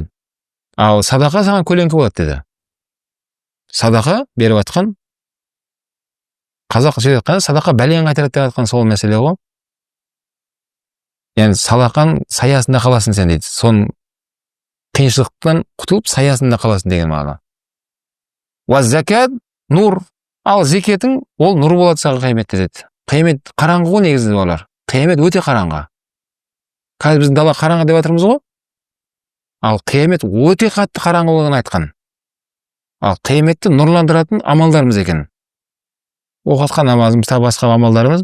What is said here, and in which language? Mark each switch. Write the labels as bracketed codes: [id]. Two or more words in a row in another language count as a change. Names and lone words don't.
[kk] Ал садақа саған көлеңке болады деді. Садақа беріп атқан, қазақ сөйлеп атқан, садақа бәлен қайтарады деп атқан сол мәселе ғой. Яғни садақаның саясында қаласың сен дейді. Соның қиыншылықтан құтылып саясында қаласың деген мағына. [ar] والزكاة نور. [kk] Ал зекетің ол нұр болады саған қияметте деді. Қиямет қараңғы ғой негізі олар. Қиямет өте қараңғы. Қазір біз дала қараңғы деп жатырмыз ғой. Ал қиямет өте қатты қараңғылығын айтқан. Ал қияметті нұрландыратын амалдарымыз екен. Оқытқан намазымыз, басқа амалдарымыз.